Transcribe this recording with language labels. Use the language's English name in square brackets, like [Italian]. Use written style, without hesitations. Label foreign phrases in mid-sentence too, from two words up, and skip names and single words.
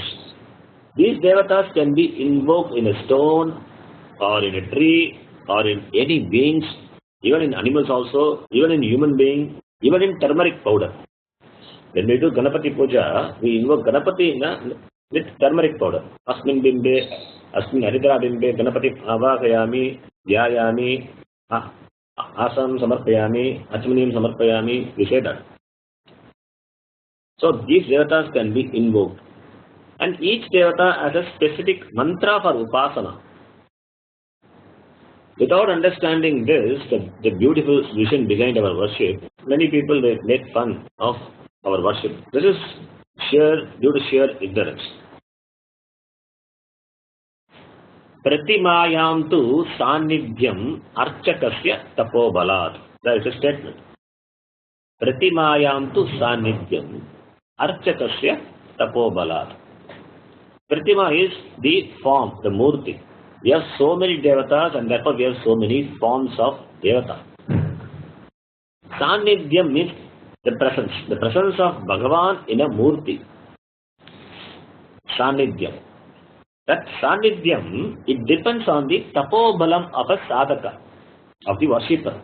[English] These Devatas can be invoked in a stone, or in a tree, or in any beings, even in animals also, even in human being, even in turmeric powder. When we do Ganapati Puja, we invoke Ganapati with turmeric powder. [Sanskrit] Asmin bimbe, asmin haridra bimbe, Ganapati avakayami, dhyayami, asam samarpayami, achmanim samarpayami, [English] we say that. So these devatas can be invoked. And each devata has a specific mantra for upasana. Without understanding this, the beautiful vision behind our worship, many people make fun of our worship. This is due to sheer ignorance. [Sanskrit] Pratimayam tu sannidhyam archakasya tapobalat. [English] That is a statement. [Sanskrit] Pratimayam tu sannidhyam archakasya tapobalat. [English] Pratima is the form, the murti. We have so many devatas and therefore we have so many forms of devata. Sannidhyam means the presence of Bhagavan in a murti. Sannidhyam. That Sannidhyam, it depends on the tapobalam of a sadhaka, of the worshipper.